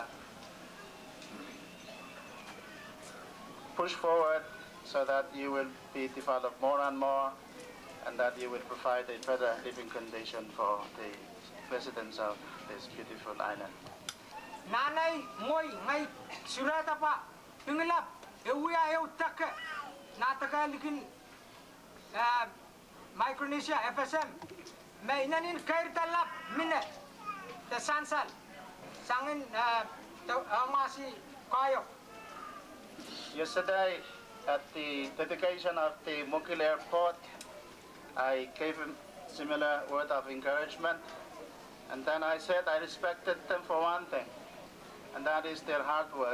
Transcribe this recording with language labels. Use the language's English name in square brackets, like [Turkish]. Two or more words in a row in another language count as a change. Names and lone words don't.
[English] push forward so that you will be developed more and more, and that you will provide a better living condition for the residents of this beautiful island. [Pingelapese] Nanay moy ngay surata pa Pingelap euya eutake natagalikin Micronesia-FSM may inanin kair talap mine te sansal sangin amasi kayo. [English] Yesterday, at the dedication of the Mukil Airport, I gave him similar word of encouragement, and then I said I respected them for one thing, and that is their hard work.